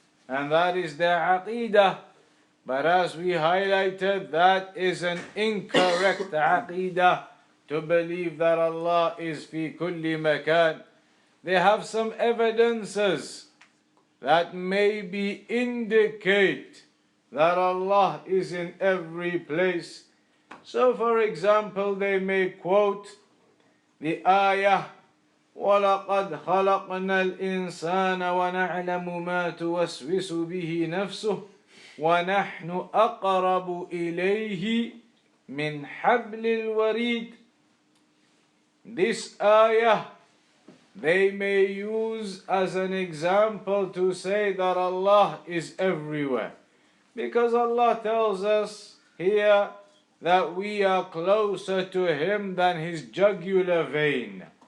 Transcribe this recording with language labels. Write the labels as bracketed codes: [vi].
[en] And that is their aqidah. But as we highlighted, that is an incorrect aqidah, to believe that Allah is fi kulli makan. They have some evidences that maybe indicate that Allah is in every place. So for example, they may quote the ayah, [ar] وَلَقَدْ خَلَقْنَا الْإِنسَانَ وَنَعْلَمُ مَا تُوَسْوِسُ بِهِ نَفْسُهُ وَنَحْنُ أَقْرَبُ إِلَيْهِ مِنْ حَبْلِ الْوَرِيدِ. [en] This ayah they may use as an example to say that Allah is everywhere, because Allah tells us here that we are closer to Him than His jugular vein.